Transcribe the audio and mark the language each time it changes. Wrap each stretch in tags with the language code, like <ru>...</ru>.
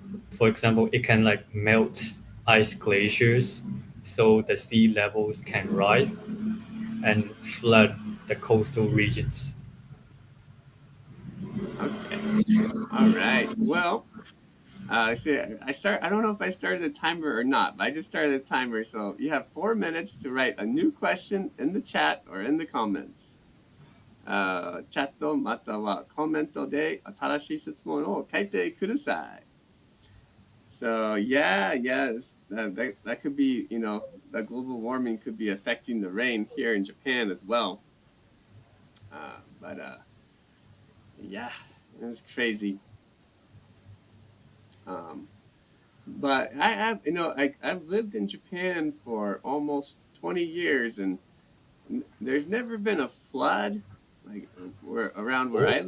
<en>For example, it can like melt ice glaciers, so the sea levels can rise and flood the coastal regions. Okay. All right. Well, see, I don't know if I started the timer or not, but I just started the timer. So you have 4 minutes to write a new question in the chat or in the comments.</en> <ja>チャットまたはコメントで新しい質問を書いてください.</ja> <en>So yeah, that could be, the global warming could be affecting the rain here in Japan as well. But yeah, it's crazy. Um, but I've lived in Japan for almost 20 years, and there's never been a flood like around where</en>